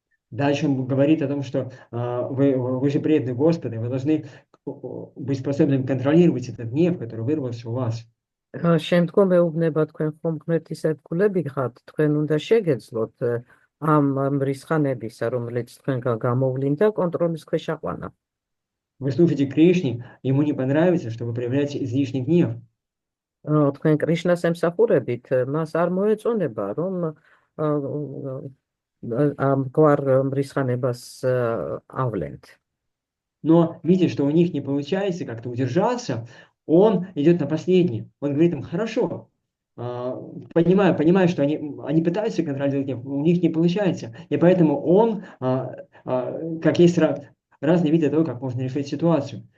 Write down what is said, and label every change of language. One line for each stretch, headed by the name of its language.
Russian: Дальше он говорит о том, что вы же преданные Господа, вы должны быть способными контролировать этот гнев, который вырвался у вас.
Georgian: შემდგომ ეუბნება თქვენ ხომ ღმერთის ერთგულები ხართ, თქვენ უნდა შეგეძლოთ ამ მრისხანებისა, რომელიც თქვენგან გამოვლინდა, კონტროლის ქვეშ აყვანა.
Russian: Вы слушаете Кришне, ему не понравится, что вы проявляете излишний гнев.
Georgian: თქვენ კრიშნას ემსახურებით, მას არ მოეწონება, რომ ამგვარ მრისხანებას ავლენთ.
Russian: Но видя, что у них не получается как-то удержаться, он идет на последнее. Он говорит им: хорошо, понимаю, что они пытаются контролировать гнев, у них не получается. И поэтому он, как есть разные виды того, как можно решить ситуацию.